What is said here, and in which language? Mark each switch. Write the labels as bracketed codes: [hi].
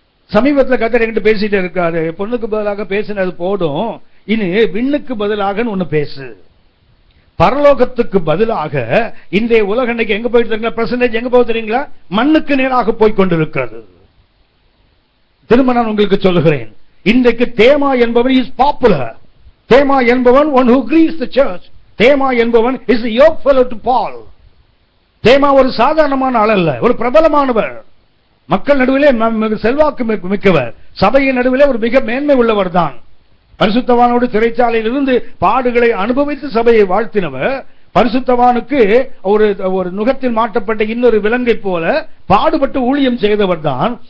[ta] சமீபத்தில் கர்த்தர் என்கிட்ட பேசிட்டே இருக்காரு, பொண்ணுக்கு பதிலாக பேசினது போடும், இனி விண்ணுக்கு பதிலாக ஒண்ணு பேசு. பரலோகத்துக்கு பதிலாக இன்றைய உலகம் இன்னைக்கு எங்க போயிட்டு இருக்கீங்களா? பெர்சன்டேஜ் எங்க போய் தெரியுங்களா? மண்ணுக்கு நேராக போய் கொண்டிருக்கிறது. திரும்ப நான் உங்களுக்கு சொல்லுகிறேன், இன்றைக்கு தேமா என்பவன் [en] Is popular. [ta] தேமா என்பவன் [en] one who grieves the church. தேமா என்பவன் is a yoke fellow to Paul. [ta] தேமா ஒரு சாதாரணமான ஆள் அல்ல, ஒரு பிரபலமானவர். மக்கள் நடுவிலே செல்வாக்கு மிக்கவர். சபையின் நடுவிலே ஒரு மிக மேன்மை உள்ளவர் தான். பரிசுத்தவானோடு சிறைச்சாலையில் இருந்து பாடுகளை அனுபவித்து சபையை வாழ்த்தினவர். பரிசுத்தவானுக்கு ஒரு நுகத்தில் மாட்டப்பட்ட இன்னொரு விலங்கை போல பாடுபட்டு ஊழியம் செய்தவர் தான்.